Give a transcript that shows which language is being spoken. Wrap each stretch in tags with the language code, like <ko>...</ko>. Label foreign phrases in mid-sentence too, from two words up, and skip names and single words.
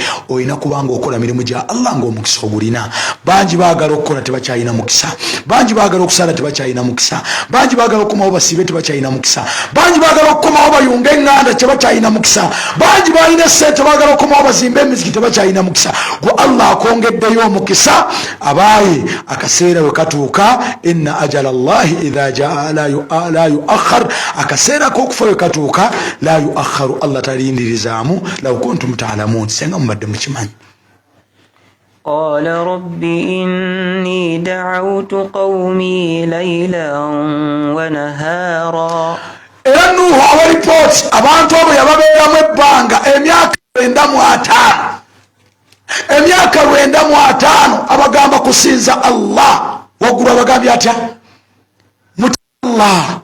<lg>Olina kubanga okola mirimu gya Allah ng'omukisa ogulina. Bangi baagala okukola tebakyalina mukisa, bangi baagala okusala tebakyalina mukisa, bangi baagala okukomawo basiibe tebakyalina mukisa, bangi baagala okukomawo bayunga eŋŋanda tebakyalina mukisa, bangi balina essente baagala okukomawo bazimbe emiziki tebakyalina mukisa. Gwe Allah akongeddeyo omukisa. Abaayi, akaseera bwe katuuka,</lg> <ar>إن أجل الله إذا جاء لا يؤخر,</ar> <lg>akaseera k'okufa bwe katuuka</lg> <ar>لا يؤخر,</ar> <lg>Allah talindirizaamu.</lg> <ar>لو كنتم تعلمون,</ar> <lg>senga mubadde mukimanyi.</lg> <ar>قال رب إني دعوت قومي ليلا ونهارا.</ar> <lg>Era Nuhu abalipooti abantu abo yababeeramu ebbanga emyaka 95, emyaka 95 abagamba kusinza Allah. Waggulu abagambye atya? Allah,</lg>